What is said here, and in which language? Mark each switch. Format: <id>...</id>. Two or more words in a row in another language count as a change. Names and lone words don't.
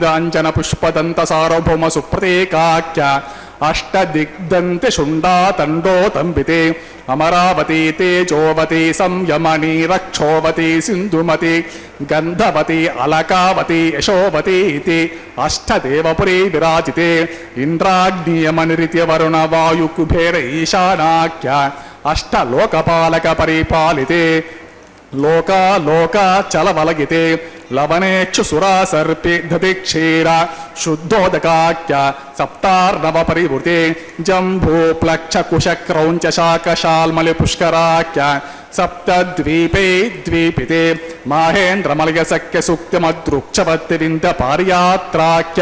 <sa>అంజన పుష్పదంత సార్వభౌమ సుప్రతీకాఖ్య అష్టదిగ్దంతి శుండాతండో తంబితే అమరావతి తేజోవతి సంయమని రక్షోవతి సింధుమతి గంధవతి అలకావతి యశోవతి ఇతి అష్టదేవపురీ విరాజితే ఇంద్రాగ్నియమనిరిత్య వరుణ వాయు కుబేర ఈశానాఖ్య అష్టలోకపాలక పరిపాలితే లోకా చలవలగితే लवनेक्षु सुरा सर्पे दधि क्षीर शुद्धोदकाख्य सप्तार्णव परिवृते जम्बू प्लक्ष कुश क्रौञ्च शाकशाल्मलि पुष्कराख्य सप्तद्वीपे द्वीपिते माहेन्द्रमलयसख्य सुक्तिमद्रुक्षवत्तिविन्द पारियात्राख्य</sa>